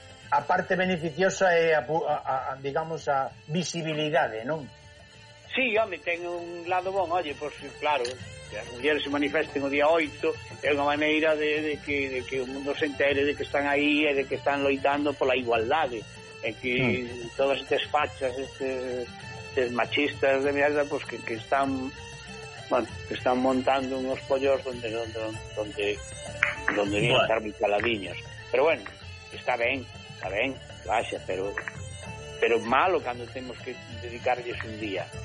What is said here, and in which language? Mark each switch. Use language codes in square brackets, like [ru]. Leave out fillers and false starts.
[gl] A parte beneficiosa é a visibilidade, non? Sí, home, ten un lado bon, oye, por si, claro, que as mulleres se manifesten o día 8 é unha maneira de que o mundo se entere de que están aí e de que están loitando pola igualdade. E que todas estas fachas, estes machistas [es] de mierda, pues, que están, bueno, que están montando unos pollos donde bueno. Iban a estar muy caladiños. Pero bueno, está bien, gracias, pero malo cuando tenemos que dedicarles un día.